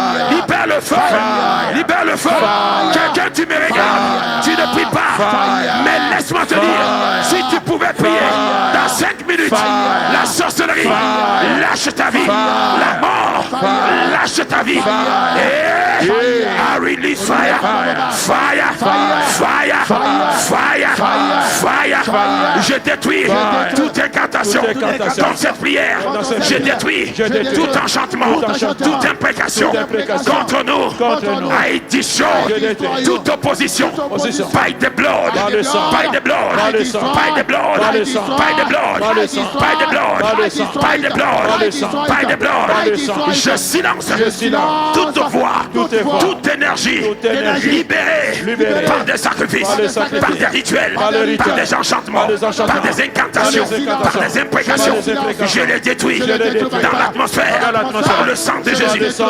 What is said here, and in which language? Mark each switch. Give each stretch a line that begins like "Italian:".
French: Libère le feu, libère le feu. Quelqu'un, tu me regardes, tu ne pries pas, mais laisse-moi te dire, si tu pouvais prier dans 5 minutes, la sorcellerie, lâche ta vie, la mort, lâche ta vie.
English: I release fire, fire, fire, fire, fire.
French: Je détruis toute incantation dans cette prière. Je détruis tout enchantement, toute imprécation contre nous.
English: I destroy
French: toute opposition
English: by the blood, by the blood, by the blood, by the blood, by the blood, by the blood, by the blood.
French: Je silence toute voix, toute énergie libérée par des sacrifices, par des rituels, par des enchantements, par des incantations, par des imprécations. Je les détruis dans l'atmosphère par le sang de Jésus.